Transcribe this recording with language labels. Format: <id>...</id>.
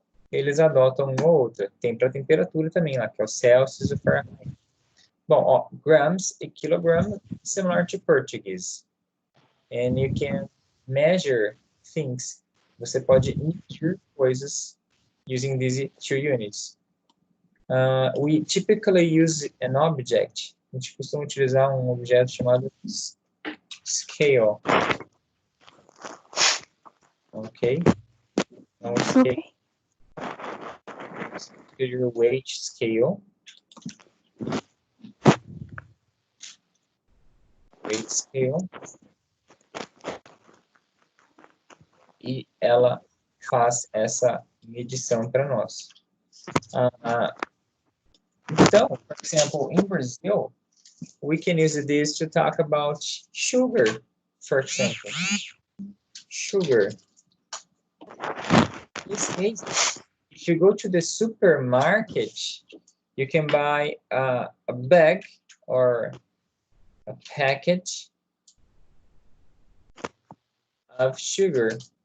<pt>eles adotam uma ou outra. Tem para temperatura também lá, que é o Celsius e o Fahrenheit.</pt> <en>Bom, ó, grams e kilogram, similar to Portuguese. And you can measure things.</en> <pt>Você pode medir coisas</pt> <en>using these two units. We typically use an object.</en> <pt>A gente costuma utilizar um objeto chamado scale. Ok? Então, scale.</pt> <en>Okay. Your weight scale. Weight scale.</en> <pt>E ela faz essa medição para nós. Então,</pt> <en>for example, in Brazil, we can use this to talk about sugar, for example. Sugar. In this case, if you go to the supermarket, you can buy a bag or a package of sugar.</en>